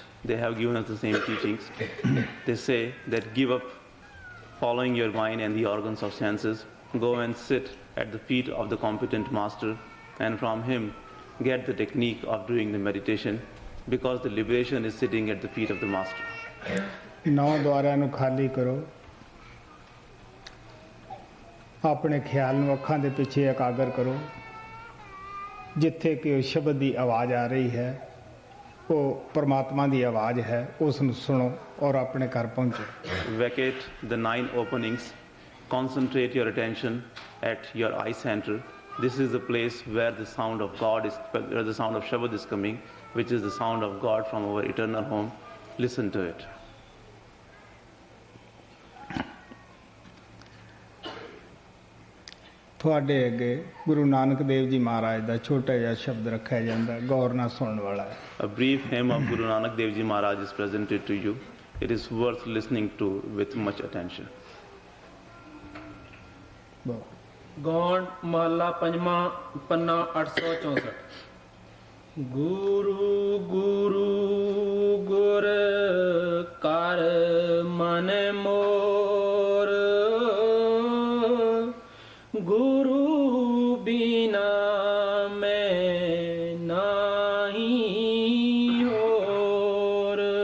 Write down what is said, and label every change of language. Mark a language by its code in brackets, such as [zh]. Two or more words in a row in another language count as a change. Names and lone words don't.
[en] They have given us the same teachings. They say that give up following your mind and the organs of senses. Go and sit at the feet of the competent master, and from him get the technique of doing the meditation, because the liberation is sitting at the feet of the master. [pa] ਨੌ ਦੁਆਰਾ ਨੂੰ ਖਾਲੀ ਕਰੋ, ਆਪਣੇ ਖ਼ਿਆਲ ਨੂੰ ਅੱਖਾਂ ਦੇ ਪਿੱਛੇ ਇਕਾਗਰ ਕਰੋ। ਜਿੱਥੇ ਕਿ ਸ਼ਬਦ ਕੀ ਆਵਾਜ਼ ਆ ਰਹੀ ਹੈ, ਵੋ ਪਰਮਾਤਮਾ ਕੀ ਆਵਾਜ਼ ਹੈ, ਉਸਨੂੰ ਸੁਣੋ ਔਰ ਆਪਣੇ ਘਰ ਪਹੁੰਚੋ। [en] Vacate the 9 openings. Concentrate your attention at your eye center. This is the place where the sound of God is, where the sound of Shabad is coming, which is the sound of God from our eternal home. Listen to it. [pa] ਤੁਹਾਡੇ ਅੱਗੇ ਗੁਰੂ ਨਾਨਕ ਦੇਵ ਜੀ ਮਹਾਰਾਜ ਦਾ ਛੋਟਾ ਜਿਹਾ ਸ਼ਬਦ ਰੱਖਿਆ ਜਾਂਦਾ, ਗੌਰ ਨਾਲ ਸੁਣਨ ਵਾਲਾ ਹੈ। [en] A brief hymn of Guru Nanak Dev Ji Maharaj is presented to you. It is worth listening to with much attention. [pa] ਗੌਣ ਮਹੱਲਾ ਪੰਜਵਾਂ ਪੰਨਾ 864। ਗੁਰੂ ਗੁਰੂ ਗੁਰ ਕਰ ਮਨ ਮੋਰ, ਗੁਰੂ ਬਿਨਾ ਮੈਂ ਨਾਹੀ ਹੋਰ।